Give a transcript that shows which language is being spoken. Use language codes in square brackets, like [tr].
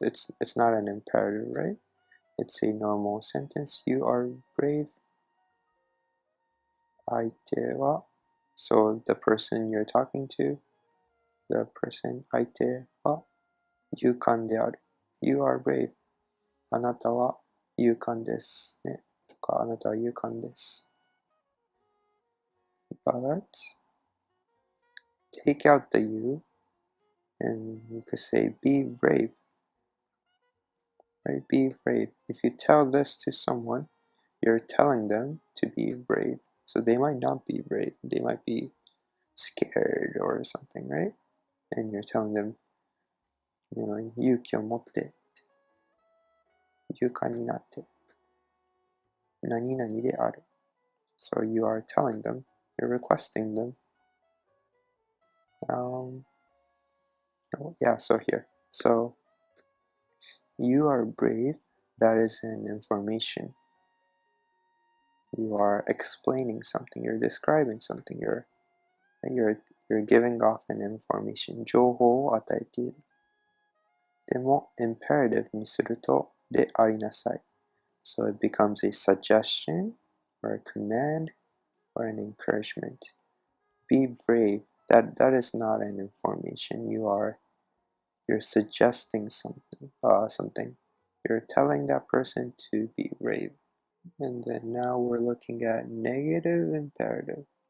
[en] It's not an imperative, right? It's a normal sentence. You are brave. [ja] 相手は, [en] so the person you're talking to, the person [ja] 相手は勇敢である. [en] You are brave. [ja] あなたは勇敢ですね。とか、あなたは勇敢です。 [en] But take out the you and you could say be brave. Right? Be brave. If you tell this to someone, you're telling them to be brave. So they might not be brave. They might be scared or something, right? And you're telling them, [ja] 勇気を持って、勇敢になって、何々である. [en] So you are telling them, you're requesting them. Yeah, so here. So you are brave, that is an information. You are explaining something, you're describing something, you're giving off an information. [ja] 情報を与えている. でも imperative にするとでありなさい. [en] So it becomes a suggestion or a command or an encouragement. Be brave. That is not an information. You're suggesting something. You're telling that person to be brave. And then now we're looking at negative imperative.